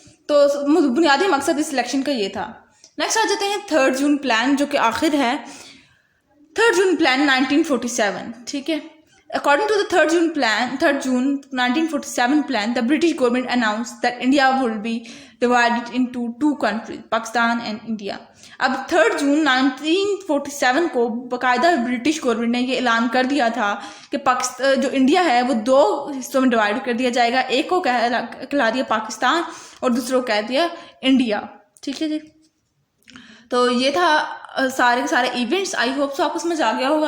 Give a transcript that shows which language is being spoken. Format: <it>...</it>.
<ur>تو بنیادی مقصد اس الیکشن کا یہ تھا. نیکسٹ آ جاتے ہیں 3 جون پلان، جو کہ آخر ہے 3 جون پلان 1947، ٹھیک ہے.</ur> <en>According to the 3 June 1947 plan, the British government announced that India would be divided into 2 countries, Pakistan and India.</en> <ur>اب 3 جون 1947 کو باقاعدہ برٹش گورنمنٹ نے یہ اعلان کر دیا تھا کہ جو انڈیا ہے وہ 2 حصوں میں ڈیوائڈ کر دیا جائے گا، ایک کو کہلا دیا پاکستان اور دوسرے کو کہہ دیا انڈیا، ٹھیک ہے جی. تو یہ تھا سارے کے سارے ایونٹس.</ur> <en>I hope</en> <ur>آپ کو سمجھ آ گیا ہوگا.</ur>